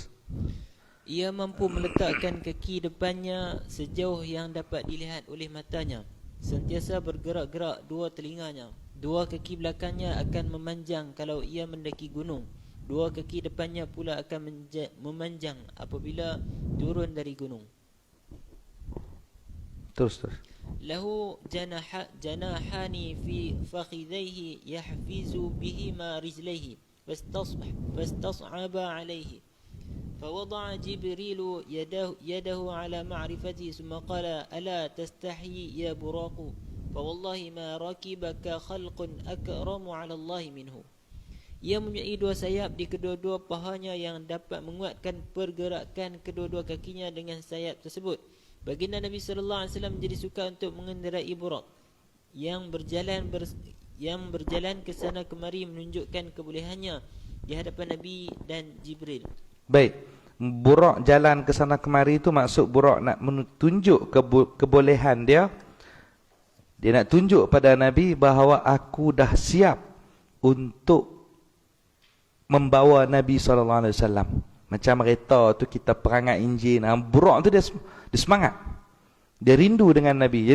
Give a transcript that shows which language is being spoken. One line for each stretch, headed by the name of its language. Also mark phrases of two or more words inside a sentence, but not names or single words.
Malay: ia mampu meletakkan kaki depannya sejauh yang dapat dilihat oleh matanya. Sentiasa bergerak-gerak dua telinganya. Dua kaki belakangnya akan memanjang kalau ia mendaki gunung. Dua kaki depannya pula akan memanjang apabila turun dari gunung. Terus.
Arabic: له جناحان في فخذيه يحفظ بهما رجليه فاستصعب عليه. فوضع جبريل يده على معرفته ثم قال ألا تستحي يا براق فوالله ما ركبك خلق أكرم على الله منه.
Malay: Ia mempunyai dua sayap di kedua-dua pahanya yang dapat menguatkan pergerakan kedua-dua kakinya dengan sayap tersebut. Baginda Nabi
Arabic: صلى الله عليه وسلم
Malay: menjadi suka untuk mengendarai burak yang berjalan ke sana kemari menunjukkan kebolehannya di hadapan Nabi dan Jibril. Baik, burak jalan ke sana kemari itu maksud burak nak menunjuk kebolehan dia. Dia nak tunjuk pada Nabi bahawa aku dah siap untuk membawa Nabi SAW. Macam kereta tu kita perangat enjin. Burak tu dia semangat. Dia rindu dengan Nabi.